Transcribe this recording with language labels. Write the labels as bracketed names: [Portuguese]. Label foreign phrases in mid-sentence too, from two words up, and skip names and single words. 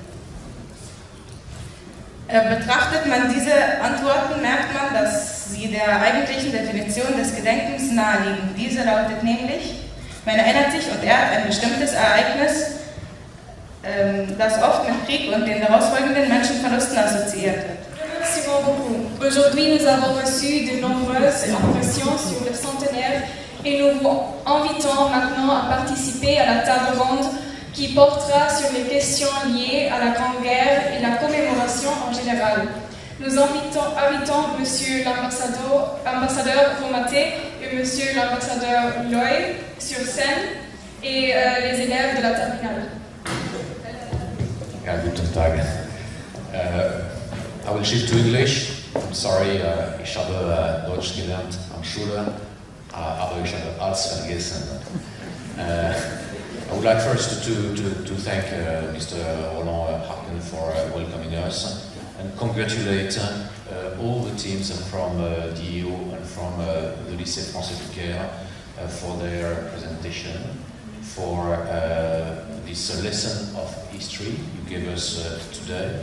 [German] Betrachtet man diese Antworten, merkt man, dass sie der eigentlichen Definition des Gedenkens naheliegen. Diese lautet nämlich, man erinnert sich und ehrt ein bestimmtes Ereignis, das oft mit Krieg und den daraus folgenden Menschenverlusten assoziiert wird. [French] Merci beaucoup. Aujourd'hui, nous avons reçu de nombreuses impressions sur le centenaire et nous vous invitons maintenant à participer à la table ronde qui portera sur les questions liées à la Grande Guerre et la commémoration en général. Nous invitons Monsieur l'ambassadeur Romaté et Monsieur l'ambassadeur Loy sur scène et les élèves de la terminale. [German] Ja, guten Tag. [English] I will shift to English. I'm sorry, [German] ich habe Deutsch gelernt an Schule, aber ich habe alles vergessen. [English] I would like first to thank Mr. Roland Harken for welcoming us and congratulate all the teams from DEO and from the lycée Français for their presentation, for this lesson of history you gave us today.